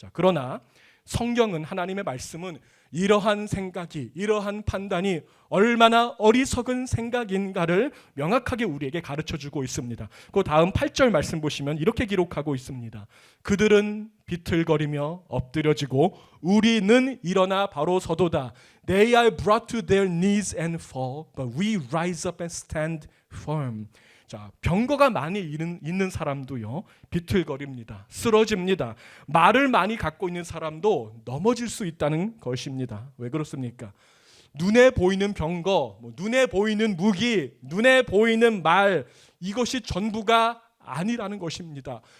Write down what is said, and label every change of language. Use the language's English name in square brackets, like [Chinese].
[Korean] 자, 그러나 성경은, 하나님의 말씀은 이러한 생각이, 이러한 판단이 얼마나 어리석은 생각인가를 명확하게 우리에게 가르쳐주고 있습니다. 그 다음 8절 말씀 보시면 이렇게 기록하고 있습니다. 그들은 비틀거리며 엎드려지고 우리는 일어나 바로 서도다. [English] They are brought to their knees and fall, but we rise up and stand firm. [Korean] 자, 병거가 많이 있는 사람도요, 비틀거립니다. 쓰러집니다. 말을 많이 갖고 있는 사람도 넘어질 수 있다는 것입니다. 왜 그렇습니까? 눈에 보이는 병거, 눈에 보이는 무기, 눈에 보이는 말, 이것이 전부가 아니라는 것입니다.